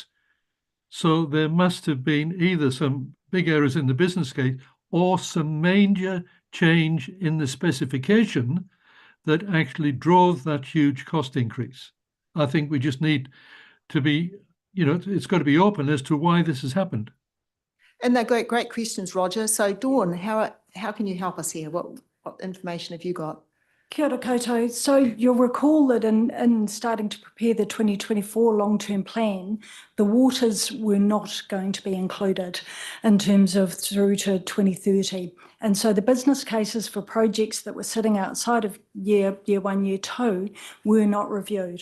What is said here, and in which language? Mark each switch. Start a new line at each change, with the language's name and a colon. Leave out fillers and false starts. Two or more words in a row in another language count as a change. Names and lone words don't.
English: So there must have been either some big errors in the business case or some major change in the specification that actually drove that huge cost increase. I think we just need to be, you know, it's got to be open as to why this has happened. And they're great questions, Roger. So Dawn, how can you help us here? What information have you got?
Māori: Kia ora koutou.
English: So you'll recall that in starting to prepare the 2024 long-term plan, the waters were not going to be included in terms of through to 2030. And so the business cases for projects that were sitting outside of year 1, year 2 were not reviewed.